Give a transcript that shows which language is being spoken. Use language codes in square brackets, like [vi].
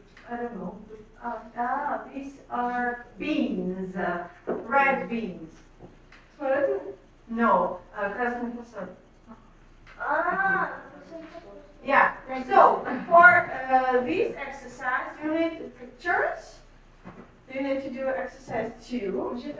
[en] I don't know. These are beans, red beans. [ru] No, красный фасоль. [en] Yeah, so for this exercise, you need pictures. You need to do exercise 2.